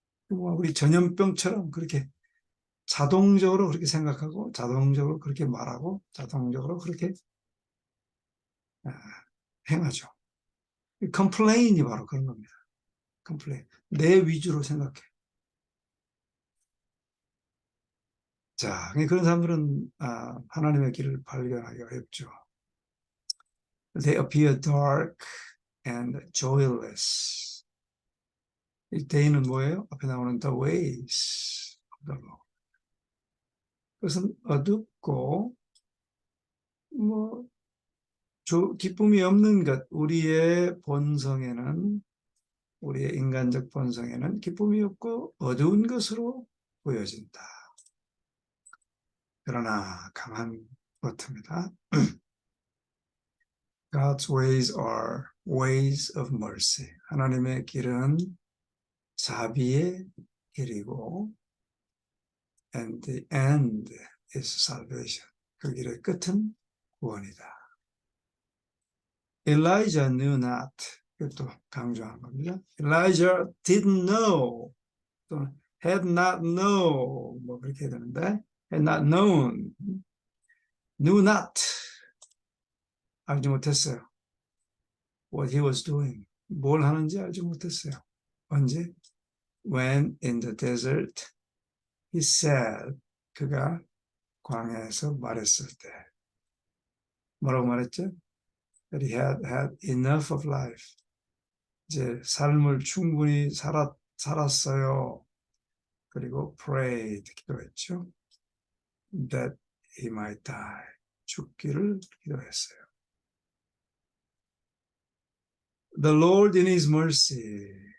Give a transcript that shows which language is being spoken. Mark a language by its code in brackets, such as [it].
[ko] 우리 전염병처럼 그렇게 자동적으로 그렇게 생각하고, 자동적으로 그렇게 말하고, 자동적으로 그렇게 행하죠. 컴플레인이 바로 그런 겁니다. 컴플레인. 내 위주로 생각해. 자, 그런 사람들은 하나님의 길을 발견하기 어렵죠. [en] They appear dark and joyless. [ko] 이 they는 뭐예요? 앞에 나오는 the ways of the Lord. 그것은 어둡고 기쁨이 없는 것. 우리의 인간적 본성에는 기쁨이 없고 어두운 것으로 보여진다. 그러나 강한 버트입니다. [en] God's ways are ways of mercy. [ko] 하나님의 길은 자비의 길이고, [en] and the end is salvation. [ko] 그 길의 끝은 구원이다. [en] Elijah knew not. [ko] 이것도 강조한 겁니다. [en] Elijah didn't know. 또는 had not known. [ko] 그렇게 해야 되는데, [en] had not known. knew not. [ko] 알지 못했어요. [en] What he was doing. [ko] 뭘 하는지 알지 못했어요. 언제? [en] When in the desert, he said. [ko] 그가 광야에서 말했을 때. 뭐라고 말했죠? [en] That he had enough of life. [ko] 이제 삶을 충분히 살았어요. 그리고 prayed, 기도했죠. [en] That he might die. [ko] 죽기를 기도했어요. [en] The Lord in his mercy.